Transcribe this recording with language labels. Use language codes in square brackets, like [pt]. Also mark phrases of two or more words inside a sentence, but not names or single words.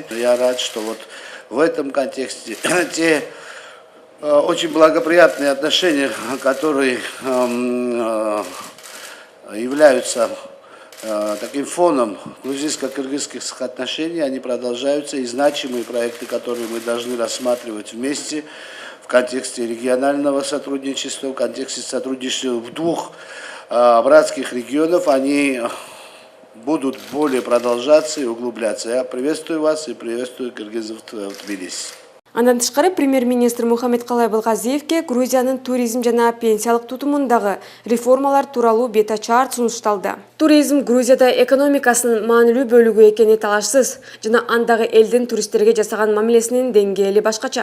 [ru] Я рад, что вот в этом контексте те очень благоприятные отношения, которые являются таким фоном грузинско-кыргызских отношений, они продолжаются, и значимые проекты, которые мы должны рассматривать вместе в контексте регионального сотрудничества, в контексте сотрудничества в двух братских регионов, они будут более продолжаться и углубляться. Я приветствую вас и приветствую кыргызов в Тбилиси. [ky] Андан тышкары премьер-министр Мухаммедкалай Абылгазиевке Грузиянын туризм жана пенсиялык тутумундагы реформалар тууралуу бет ачар сунушталды. Туризм Грузияда экономикасынын маанилүү бөлүгү экени талашсыз жана андагы элдин туристтерге жасаган мамилесинин деңгээли башкача.